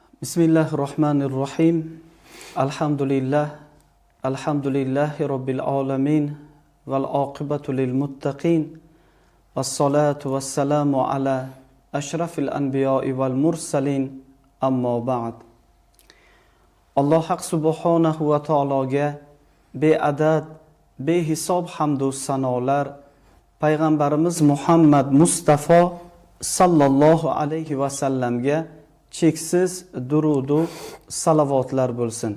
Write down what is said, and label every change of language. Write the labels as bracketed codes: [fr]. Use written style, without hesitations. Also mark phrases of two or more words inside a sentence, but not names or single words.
[ar] بسم الله الرحمن الرحيم. الحمد لله رب العالمين. والعاقبة للمتقين. والصلاة والسلام على أشرف الأنبياء والمرسلين. أما بعد. [uz] Alloh haq [ar] سبحانه وتعالى [uz] beadad, behisob hamd va sanolar, payg'ambarimiz Muhammad Mustafa [ar] صلى الله عليه وسلم [uz] cheksiz durudu salavatlar bo'lsin.